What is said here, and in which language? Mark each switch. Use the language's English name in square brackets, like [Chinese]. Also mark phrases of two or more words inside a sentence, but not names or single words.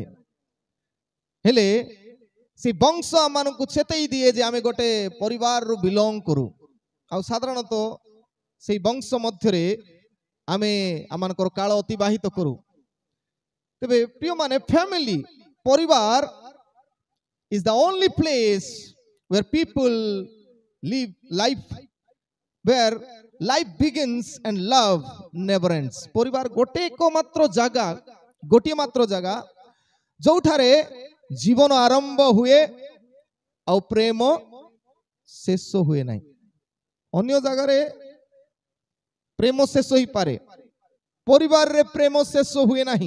[Odia] ହେଲେ ସେ ବଂଶ ଆମମାନଙ୍କୁ ଚେତେଇ ଦିଏ ଯେ ଆମେ ଗୋଟେ ପରିବାରରୁ ବିଲଙ୍ଗ କରୁ। ଆଉ ସାଧାରଣତଃ ସେଇ ବଂଶ ମଧ୍ୟରେ ଆମେ ଆମମାନଙ୍କର କାଳ ଅତିବାହିତ କରୁ। ତେବେ ପ୍ରିୟ ମାନେ, ଫ୍ୟାମିଲି ପରିବାର [English] is the only place where people live life, where life begins and love never ends. [Odia] ପରିବାର ଗୋଟିଏ ମାତ୍ର ଜାଗା ଯୋଉଠାରେ ଜୀବନ ଆରମ୍ଭ ହୁଏ ଆଉ ପ୍ରେମ ଶେଷ ହୁଏ ନାହିଁ। ଅନ୍ୟ ଜାଗାରେ ପ୍ରେମ ଶେଷ ହେଇପାରେ, ପରିବାରରେ ପ୍ରେମ ଶେଷ ହୁଏ ନାହିଁ।